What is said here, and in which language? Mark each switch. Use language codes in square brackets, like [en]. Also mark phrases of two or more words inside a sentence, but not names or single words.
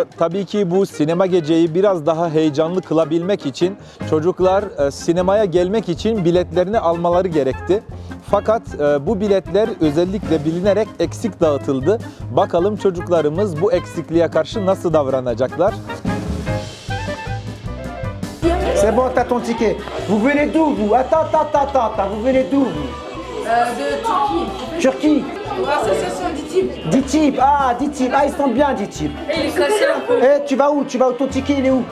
[tr] Tabii ki bu sinema geceyi biraz daha heyecanlı kılabilmek için çocuklar sinemaya gelmek için biletlerini almaları gerekti. Fakat bu biletler özellikle bilinerek eksik dağıtıldı. Bakalım çocuklarımız bu eksikliğe karşı nasıl davranacaklar? [fr] C'est bon, t'as ton ticket. Vous venez d'où, vous? Attends. Vous venez d'où, vous? De Turquie. Turquie. L'association d'ITIB. d'ITIB, d'ITIB. Ah, ils sont bien, d'ITIB. Et il est cassé un peu. Eh, tu vas où? Ton ticket, il est où?